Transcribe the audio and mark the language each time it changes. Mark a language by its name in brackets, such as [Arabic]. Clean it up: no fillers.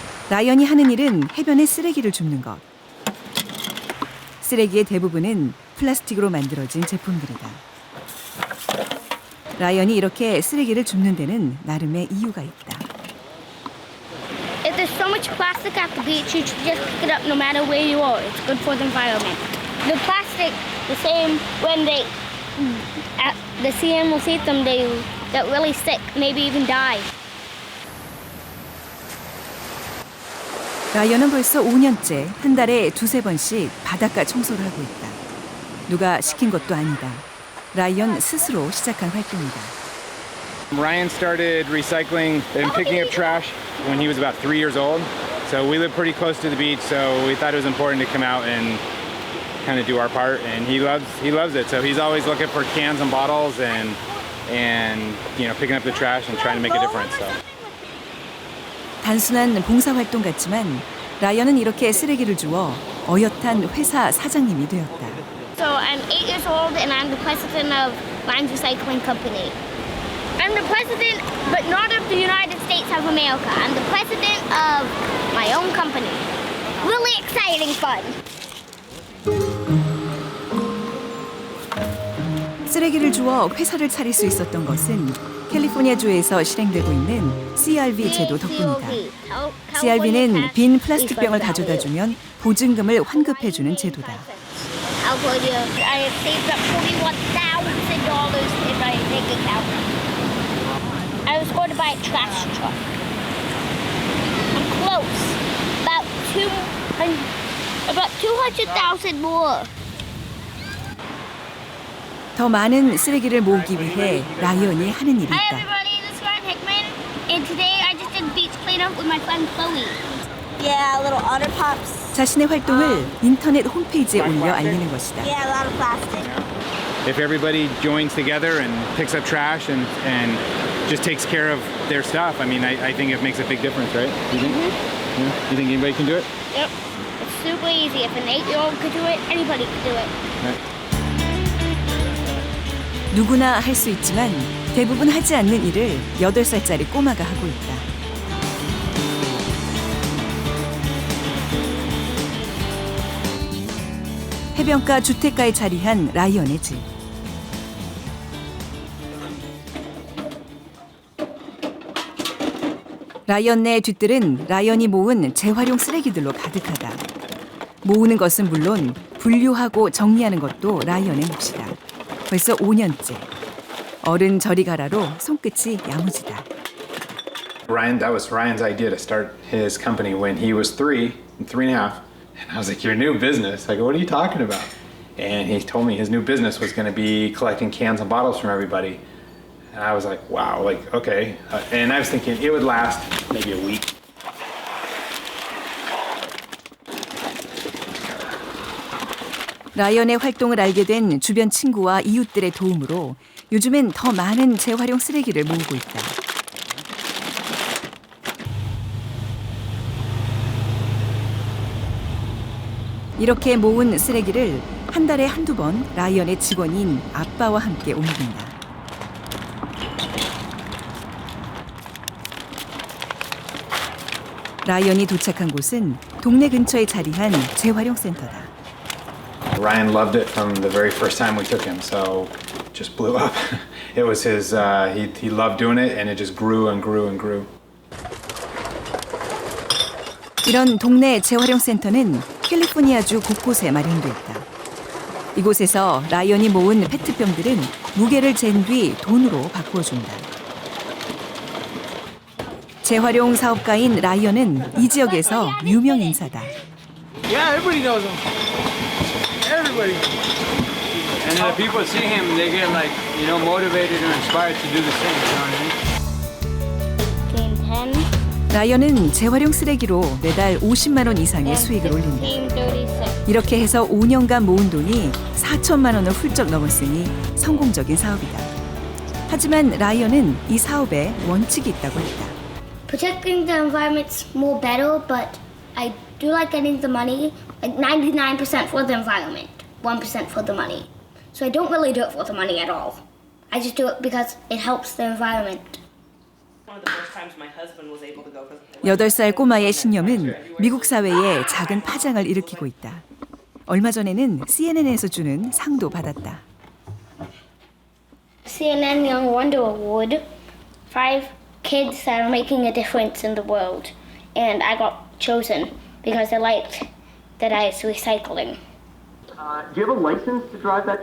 [Korean] 라이언이 하는 일은 해변에 쓰레기를 줍는 것. 쓰레기의 대부분은 플라스틱으로 만들어진 제품들이다. 라이언이 이렇게 쓰레기를 줍는 데는 나름의 이유가 있다. [English] If there's so much plastic at the beach, you should just pick it up no matter where you are. It's good for the environment. The plastic, the same when the sea animals eat them, they get really sick, maybe even die. [Korean] 라이언은 벌써 5년째 한 달에 2~3번씩 바닷가 청소를 하고 있다. 누가 시킨 것도 아니다. 라이언 스스로 시작한 활동이다. [English] Ryan started recycling and picking up trash when he was about 3 years old. So we live pretty close to the beach, so we thought it was important to come out and kind of do our part. And he loves it. So he's always looking for cans and bottles and picking up the trash and trying to make a difference. So. [Korean] 단순한 봉사활동 같지만 라이언은 이렇게 쓰레기를 주워 어엿한 회사 사장님이 되었다. [English] So I'm 8 years old and I'm the president of Limes Recycling Company. I'm the president, but not of the United States of America. I'm the president of my own company. Really exciting fun. [Korean] 쓰레기를 주워 회사를 차릴 수 있었던 것은 캘리포니아주에서 실행되고 있는 CRV 제도 덕분이다. CRV는 빈 플라스틱 병을 가져다 주면 보증금을 환급해주는 제도다. [English] I'll tell you, I have saved up $41,000 in my bank account. I was going to buy a trash truck. I'm close. About 200,000 more. [Korean] 더 많은 쓰레기를 모으기 위해 라이언이 하는 일이 [English] Hi [Korean] 있다. [English] everybody, this is Ryan Hickman, and today I just did beach cleanup with my friend Chloe. Yeah, little otter pops. [Korean] 자신의 활동을 인터넷 홈페이지에 올려 알리는 것이다. [English] Yeah, a lot of plastic. If everybody joins together and picks up trash and just takes care of their stuff, I mean, I think it makes a big difference, right? You think? Yeah? You think anybody can do it? Yep, it's super easy. If an 8-year-old could do it, anybody could do it. Right. [Korean] 누구나 할 수 있지만 대부분 하지 않는 일을 8살짜리 꼬마가 하고 있다. 해변가 주택가에 자리한 라이언의 집. 라이언 네 뒤뜰은 라이언이 모은 재활용 쓰레기들로 가득하다. 모으는 것은 물론 분류하고 정리하는 것도 라이언의 몫이다. 벌써 5년째. 어른 저리 가라로 손끝이 야무지다. [English] Ryan, that was Ryan's idea to start his company when he was 3 and a half. And I was like, your new business? Like, what are you talking about? And he told me his new business was going to be collecting cans and bottles from everybody. And I was like, wow, like, okay. And I was thinking it would last maybe a week. [Korean] 라이언의 활동을 알게 된 주변 친구와 이웃들의 도움으로 요즘엔 더 많은 재활용 쓰레기를 모으고 있다. 이렇게 모은 쓰레기를 한 달에 한두 번 라이언의 직원인 아빠와 함께 옮긴다. 라이언이 도착한 곳은 동네 근처에 자리한 재활용 센터다. [English] Ryan loved it from the very first time we took him, so it just blew up. It was his, he loved doing it and it just grew and grew and grew. [Korean] 이런 동네 재활용 센터는 캘리포니아주 곳곳에 마련돼 있다. 이곳에서 라이언이 모은 페트병들은 무게를 잰 뒤 돈으로 바꾸어 준다. 재활용 사업가인 라이언은 이 지역에서 유명 인사다. [English] Yeah, everybody knows him. Everybody. And the people see him, they get like, motivated or inspired to do the same. Game 10. [Korean] 라이언은 재활용 쓰레기로 매달 50만 원 이상의 수익을 올린다. [English] Game 36. [Korean] 이렇게 해서 5년간 모은 돈이 4천만 원을 훌쩍 넘었으니 성공적인 사업이다. 하지만 라이언은 이 사업에 원칙이 있다고 했다. [English] Protecting the environment's more better, but I do like getting the money, like 99% for the environment, 1% for the money. So I don't really do it for the money at all. I just do it because it helps the environment. One of the first times my husband was able to go. [Korean] 8살 꼬마의 신념은 미국 사회에 작은 파장을 일으키고 있다. 얼마 전에는 CNN에서 주는 상도 받았다. [English] CNN Young Wonder Award, 5 kids that are making a difference in the world. And I got chosen because they liked that I was recycling. Do you have a license to drive that?